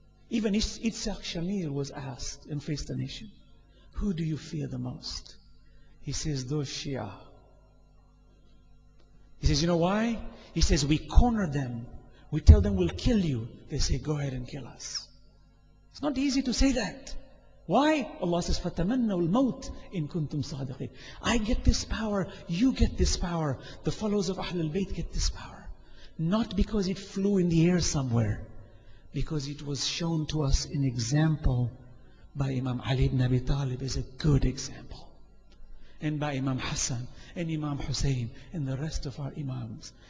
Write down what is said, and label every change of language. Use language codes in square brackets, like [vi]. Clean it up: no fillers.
[en] Even Itzhak Shamir was asked and faced the nation, who do you fear the most? He says, those Shia. He says, you know why? He says, we corner them. We tell them we'll kill you. They say, go ahead and kill us. It's not easy to say that. Why? Allah says, [ar] فَتَمَنَّوُا الْمَوْتِ إِن كُنْتُمْ صَادِقِينَ. [en] I get this power, you get this power, the followers of Ahlul Bayt get this power. Not because it flew in the air somewhere, because it was shown to us in example by Imam Ali ibn Abi Talib as a good example. And by Imam Hassan and Imam Hussein and the rest of our Imams.